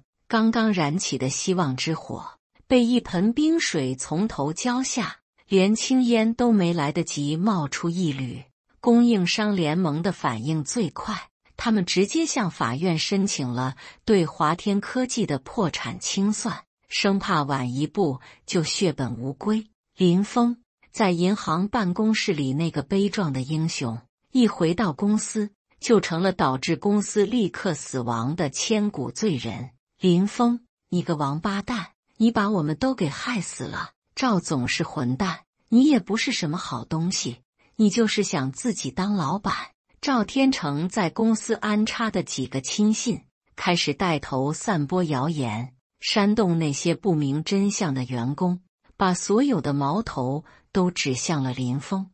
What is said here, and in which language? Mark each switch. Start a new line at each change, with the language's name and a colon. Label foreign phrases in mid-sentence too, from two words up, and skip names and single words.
Chinese: 剛剛燃起的希望之火被一盆冰水從頭澆下，連青煙都沒來得及冒出一縷。供應商聯盟的反應最快，他們直接向法院申請了對華天科技的破產清算，生怕晚一步就血本無歸。林峰在銀行辦公室裡那個悲壯的英雄，一回到公司就成了導致公司立刻死亡的千古罪人。林峰，你個王八蛋，你把我们都給害死了。趙總是混蛋，你也不是什麼好東西，你就是想自己當老闆， 趙天成在公司安插的幾個親信開始帶頭散播謠言，煽動那些不明真相的員工，把所有的矛頭都指向了林峰。